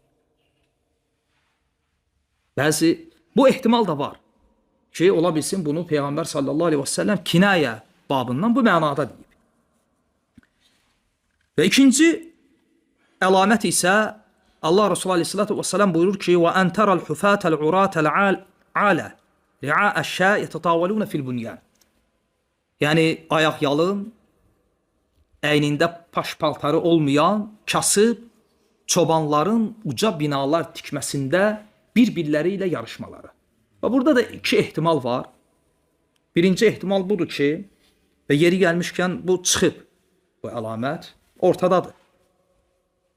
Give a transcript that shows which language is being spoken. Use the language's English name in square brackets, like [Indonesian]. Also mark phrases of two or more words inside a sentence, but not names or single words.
[Azerbaijani] Bəzi, bu ehtimal da var ki, ola bilsin bunu Peyğəmbər [Arabic] صلى الله عليه وسلم [Azerbaijani] kinayə babından bu mənada deyib. Və ikinci əlamət isə Allah Resulü [Arabic] عليه الصلاة والسلام [Azerbaijani] buyurur ki, [Arabic] وَاَنْ تَرَى الْحُفَاةَ الْعُرَاةَ الْعَالَ رِعَاءَ الشَّاءِ يَتَطَاوَلُونَ فِي الْبُنْيَانِ. [Azerbaijani] Yəni, ayaq yalın, əynində paş-paltarı olmayan, kasıb, çobanların uca binalar tikməsində bir-birləri ilə yarışmaları. Və burada da iki ehtimal var. Birinci ehtimal budur ki, və yeri gəlmişkən bu çıxıb, bu əlamət ortadadır.